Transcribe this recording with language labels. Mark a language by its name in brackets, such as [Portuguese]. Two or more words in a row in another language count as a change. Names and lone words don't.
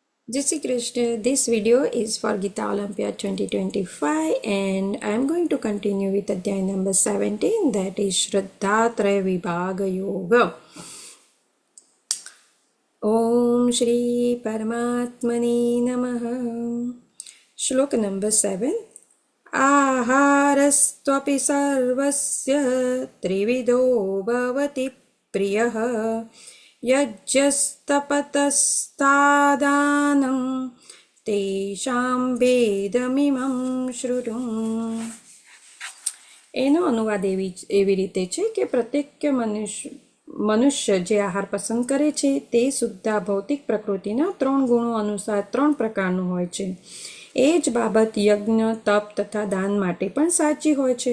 [Hindi] जय श्री कृष्ण. [English] This video is for Gita Olympiad 2025 and I am going to continue with Adhyay number 17, that is Shraddhatraya Vibhaga Yoga. [Sanskrit] ॐ श्री परमात्मने नमः. Shlok number 7. आहारस्त्वपि सर्वस्य त्रिविधो भवति प्रियः यज्ञस्तपतस्तादानं तेषां भेदमिमं श्रुतुम्। [Gujarati] એનો અનુવાદ એવી રીતે છે કે પ્રત્યેક મનુષ્ય જે આહાર પસંદ કરે છે તે શુદ્ધ ભૌતિક પ્રકૃતિના 3 ગુણો અનુસાર 3 પ્રકારનું હોય છે. એ જ બાબત યજ્ઞ, તપ તથા દાન માટે પણ સાચી હોય છે.